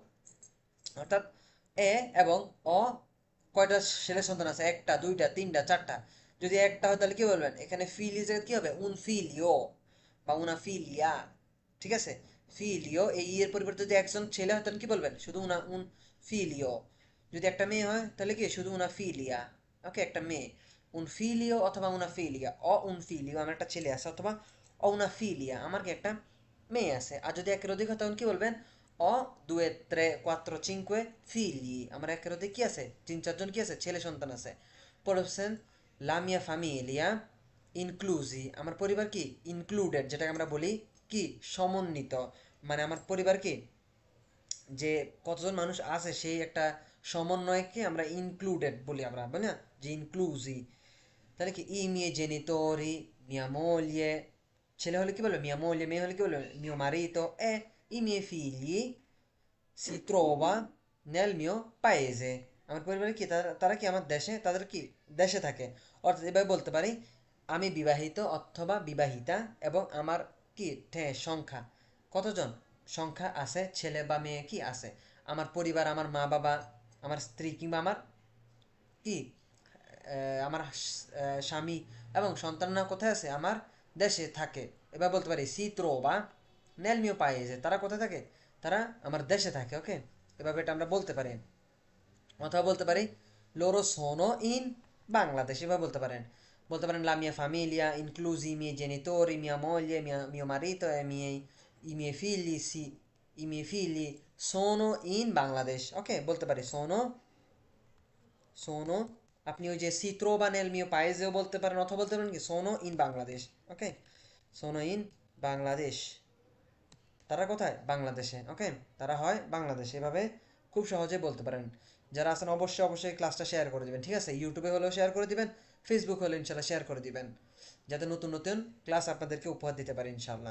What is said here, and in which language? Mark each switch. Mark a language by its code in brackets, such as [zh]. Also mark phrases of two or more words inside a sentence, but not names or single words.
[bn] অর্থাৎ এ এবং অ কয়টা ছেলে সন্তান আছে, একটা দুইটা তিনটা চারটা, যদি একটা হয় তাহলে কি বলবেন এখানে ফিলি জায়গায় কি হবে [it] un figlio [bn] বা [it] una figlia, [bn] ঠিক আছে, ফিলিও, এই এর পরিবর্তে যদি একজন ছেলে হয় তাহলে কি বলবেন শুধু [it] una un figlio, [bn] যদি একটা মেয়ে হয় তাহলে কি শুধু [it] una figlia, [bn] ওকে, একটা মেয়ে [it] un figlio [bn] অথবা [it] una figlia, ho un figlio [bn] আমার একটা ছেলে আছে, অথবা [it] ho una figlia [bn] আমার কি একটা মেয়ে আছে। আর যদি একের অধিক হয় তখন কি বলবেন [it] ho 2, 3, 4, 5 figli, [bn] আমার একের অধিক কি আছে 3-4 জন কি আছে ছেলে সন্তান আছে। পরে হচ্ছেন [it] la mia famiglia inclusi, [bn] আমার পরিবার কি ইনক্লুডেড, যেটাকে আমরা বলি কি সমন্বিত, মানে আমার পরিবার কি যে কতজন মানুষ আছে সেই একটা সমন্বয়কে আমরা ইনক্লুডেড বলি, আমরা বলি না যে ইনক্লুসি। তাহলে কি [it] i miei genitori, mia moglie, [bn] ছেলে হলে কি বলবে [it] mia moglie, [bn] মেয়ে হলে কি বলবে [it] mio marito, e i miei figli si trova nel mio paese, [bn] আমার পরিবারে কি তারা তারা কি আমার দেশে, তাদের কি দেশে থাকে। অর্থাৎ এভাবে বলতে পারি আমি বিবাহিত অথবা বিবাহিতা এবং আমার কি সংখ্যা কতজন, সংখ্যা আছে ছেলে বা মেয়ে কি আছে, আমার পরিবার আমার মা বাবা আমার স্ত্রী কিংবা আমার কি আমার স্বামী এবং সন্তানরা কোথায় আছে আমার দেশে থাকে। এবার বলতে পারি [it] si va nel mio paese, [bn] তারা কোথায় থাকে, তারা আমার দেশে থাকে, ওকে, এভাবে এটা আমরা বলতে পারি। অথবা বলতে পারি [it] loro sono in বাংলাদেশ, [bn] এভাবে বলতে পারেন [it] la mia famiglia inclusi i miei genitori, mia moglie, mio marito e i miei figli, sì, i miei figli sono in Bangladesh, [bn] ওকে, বলতে পারি sono, আপনি ওই যে সি [it] trova nel mio paese [bn] ও বলতে পারেন, অথবা বলতে পারেন কি [it] sono in Bangladesh, [bn] ওকে, [it] sono in Bangladesh, [bn] তারা কোথায় বাংলাদেশে, ওকে, তারা হয় বাংলাদেশে, এভাবে খুব সহজে বলতে পারেন। যারা আছেন অবশ্যই অবশ্যই ক্লাসটা শেয়ার করে দিবেন, ঠিক আছে, ইউটিউবে হলেও শেয়ার করে দিবেন, ফেসবুক হলে ইনশাল্লাহ শেয়ার করে দিবেন, যাতে নতুন নতুন ক্লাস আপনাদেরকে উপহার দিতে পারি ইনশাল্লাহ।